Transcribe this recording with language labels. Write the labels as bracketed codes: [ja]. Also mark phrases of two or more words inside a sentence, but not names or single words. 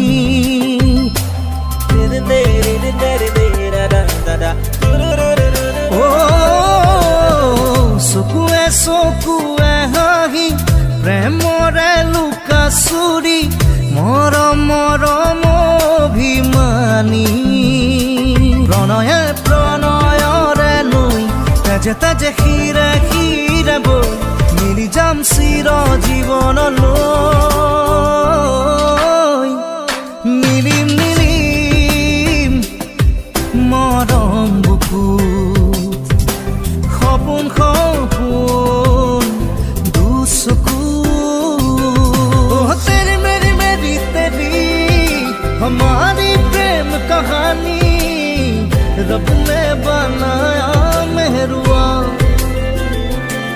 [as] ও চকুৱে চকুৱে হাঁহি প্ৰেমৰে লুকা চুৰি মৰম মৰম অভিমানী প্ৰণয়ে প্ৰণয়ৰে লৈ তেজে তেজে শিৰে শিৰে বৈ মিলি যাম চিৰ জীৱনলৈ। নীলিম নীলিম মৰম বুকুত সপোন সপোন দুচকু। [hi] तेरी मेरी मेरी तेरी हमारी प्रेम कहानी रब ने बनाया मेहरुआ,